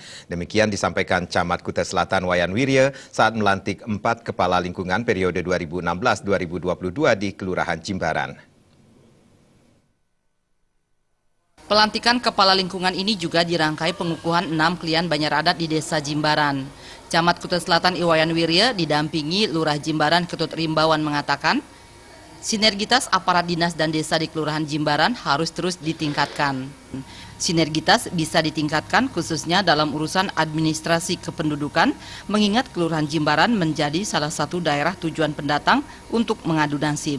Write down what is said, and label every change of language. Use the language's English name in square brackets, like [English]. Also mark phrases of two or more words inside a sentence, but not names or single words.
[Indonesian] Demikian disampaikan Camat Kuta Selatan Wayan Wirya saat melantik 4 kepala lingkungan periode 2016-2022 di Kelurahan Jimbaran. Pelantikan kepala lingkungan ini juga dirangkai pengukuhan 6 klien Banjar Adat di Desa Jimbaran. Camat Kuta Selatan Wayan Wirya didampingi Lurah Jimbaran Ketut Rimbawan mengatakan, sinergitas aparat dinas dan desa di Kelurahan Jimbaran harus terus ditingkatkan. Sinergitas bisa ditingkatkan khususnya dalam urusan administrasi kependudukan, mengingat Kelurahan Jimbaran menjadi salah satu daerah tujuan pendatang untuk mengadu nasib.